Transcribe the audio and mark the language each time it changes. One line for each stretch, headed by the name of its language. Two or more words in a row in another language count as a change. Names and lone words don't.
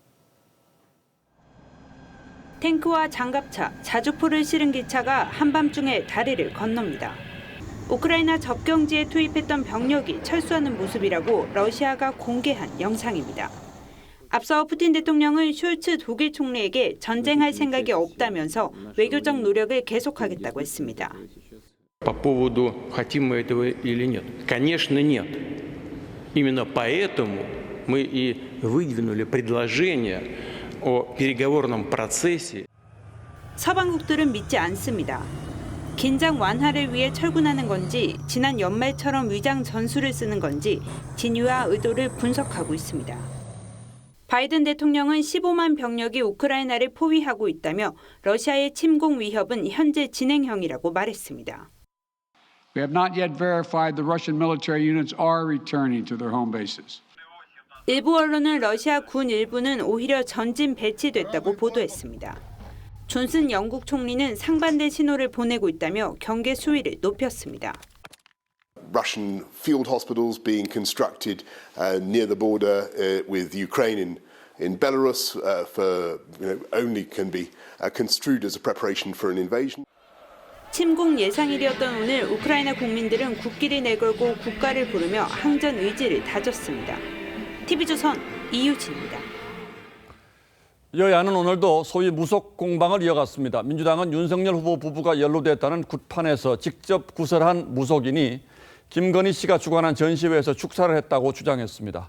Korean: 탱크와 장갑차, 자주포를 실은 기차가 한밤중에 다리를 건넙니다. 우크라이나 접경지에 투입했던 병력이 철수하는 모습이라고 러시아가 공개한 영상입니다. 앞서 푸틴 대통령은 숄츠 독일 총리에게 전쟁할 생각이 없다면서 외교적 노력을 계속하겠다고 했습니다.
Russian: По поводу хотим мы этого или нет? Конечно, нет. Именно поэтому мы и выдвинули предложение о переговорном процессе.
Korean: 서방국들은 믿지 않습니다. 긴장 완화를 위해 철군하는 건지 지난 연말처럼 위장 전술을 쓰는 건지 진위와 의도를 분석하고 있습니다. 바이든 대통령은 15만 병력이 우크라이나를 포위하고 있다며 러시아의 침공 위협은 현재 진행형이라고 말했습니다.
English: We have not yet verified the Russian military units are returning to their home bases.
Korean: 일부 언론은 러시아 군 일부는 오히려 전진 배치됐다고 보도했습니다. 존슨 영국 총리는 상반된 신호를 보내고 있다며 경계 수위를 높였습니다.
English: Russian field hospitals being constructed near the border with Ukraine in Belarus only can be construed as a preparation for an invasion.
Korean: 침공 예상일이었던 오늘 우크라이나 국민들은 국기를 내걸고 국가를 부르며 항전 의지를 다졌습니다. TV조선 이유진입니다. 여야는 오늘도 소위 무속 공방을 이어갔습니다. 민주당은 윤석열 후보 부부가 연루됐다는 굿판에서 직접 구설한 무속인이 김건희 씨가 주관한 전시회에서 축사를 했다고 주장했습니다.